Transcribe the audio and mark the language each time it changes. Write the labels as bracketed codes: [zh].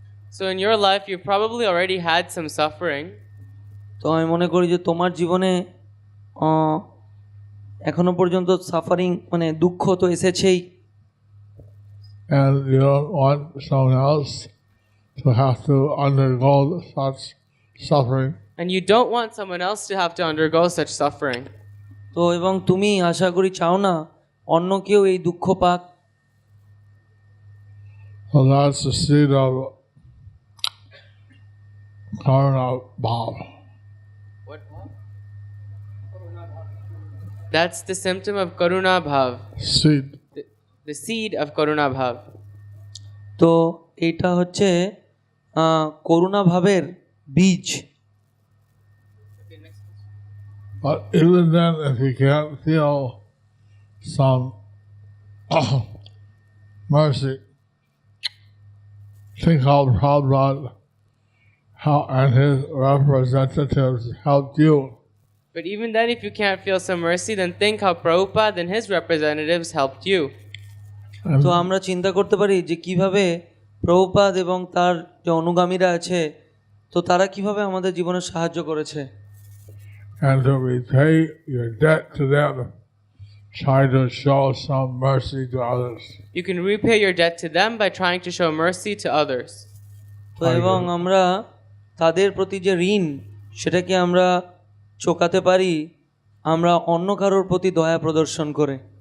[en] So in your life, you've probably already had some suffering. [bn] তো আমি মনে করি যে তোমার জীবনে আহ, এখনো পর্যন্ত সাফারিং মানে দুঃখ তো এসেছেই, [en] And you don't want someone else to have to undergo such suffering. And you don't want someone else to have to undergo such suffering. [bn] তো এবং তুমি আশা করি চাও না অন্য কেউ এই দুঃখ পাক। [en] So that's the seed of karma bhav. That's the symptom of Karuna Bhav, Seed. the seed of Karuna Bhav. [bn] তো এইটা হচ্ছে করুণা ভাবের বীজ। [en] But even then, if you can't feel some mercy, think how Prabhupada and his representatives helped you. But even then, if you can't feel some mercy, then think how Prabhupada and his representatives helped you. [bn] তো আমরা চিন্তা করতে পারি যে কিভাবে প্রভুপাদ এবং তার যে অনুগামীরা আছে তো তারা কিভাবে আমাদের জীবনে সাহায্য করেছে। [en] And to repay your debt to them, try to show some mercy to others. You can repay your debt to them by trying to show mercy to others. [bn] তো এবং আমরা তাদের প্রতি যে ঋণ সেটাকে আমরা চোকাতে পারি আমরা অন্য কারোর প্রতি দয়া প্রদর্শন করে।